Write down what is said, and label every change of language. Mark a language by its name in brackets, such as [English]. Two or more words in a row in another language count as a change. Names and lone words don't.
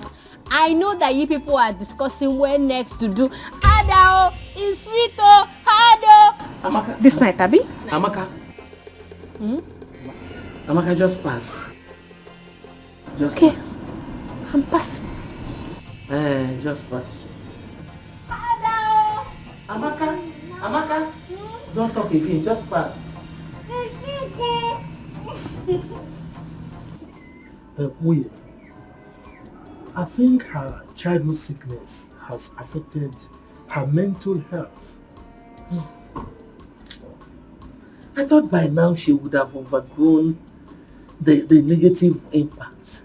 [English] I know that you people are discussing when next to do Adao is sweet oh Hado. Amaka. This night, Abby? Amaka. Amaka, just pass. Just Okay. pass. I'm passing. Just pass. Adao. Amaka. Amaka. Don't talk again, just pass. Weird. I think her childhood sickness has affected her mental health. I thought by now she would have overgrown the negative impacts.